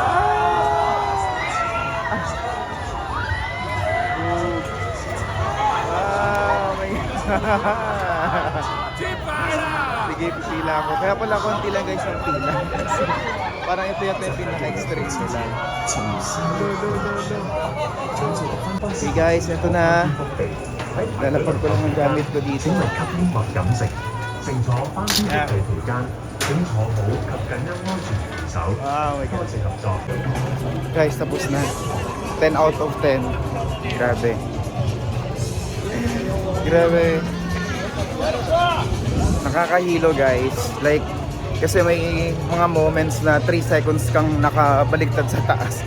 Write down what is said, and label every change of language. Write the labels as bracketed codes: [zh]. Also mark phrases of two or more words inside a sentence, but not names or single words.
[en] Wow, my God. [tl] Sige, pipila ako. Kaya pala konti lang guys ang pila. Kasi parang ito yata yung pinaka-extreme nila. Okay guys, ito na. Lalapag ko lang ang gamit ko dito. [yue] 請勿吸煙或飲食。乘坐班機的期間，請坐好及緊握安全扶手。 [en] Wow, my [yue] 多 [en] God. [yue] 謝合作。 [tl] Guys, tapos na. [en] 10 out of 10. [tl] Grabe. Grabe. Nakakahilo guys. Like, kasi may mga moments na 3 seconds kang nakabaliktad sa taas.